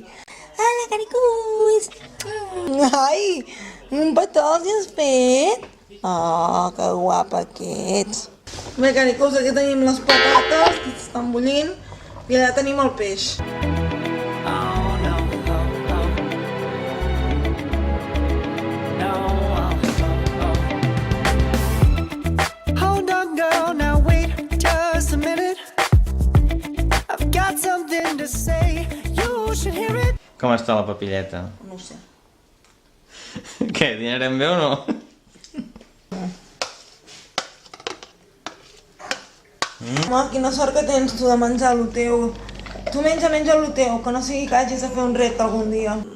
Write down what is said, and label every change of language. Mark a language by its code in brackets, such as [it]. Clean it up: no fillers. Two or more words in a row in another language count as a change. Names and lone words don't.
[ca] Hola, caricús! Ai, un petó els hi has fet? Oh, que guapa que ets. Bé, caricús, aquí tenim les patates, que s'estan bullint, i allà tenim el peix. [en] Oh no, Hold on, girl, now wait just a minute. I've got something to say, you should hear it. [ca] Com està la papilleta? No ho sé. Què, dinarem bé o no? Home, quina sort que tens tu de menjar el teu. Tu menja el teu, que no sigui que hagis de fer un repte algun dia.